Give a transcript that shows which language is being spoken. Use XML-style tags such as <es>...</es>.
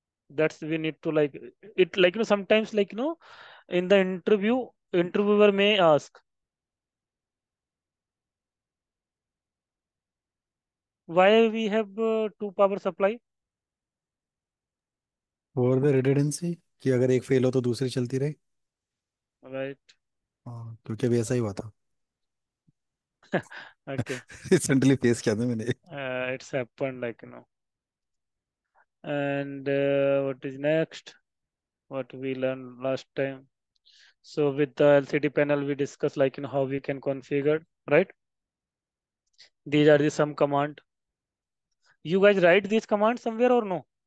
<en>That's we need to like it, like sometimes in the interview, interviewer may ask, why we have two power supply, for the redundancy,</en> <hi>कि अगर एक fail हो तो दूसरी चलती रहे।</hi> <en>right?</en> <hi>हाँ, क्योंकि अभी ऐसा ही हुआ था।</hi> <en>Okay.</en> <hi>रिसेंटली फेस किया था मैंने।</hi> <en>It's happened and what is next, what we learned last time. So with the LCD panel we discuss how we can configure, right? These are the some command. You guys write these commands somewhere or no?</en>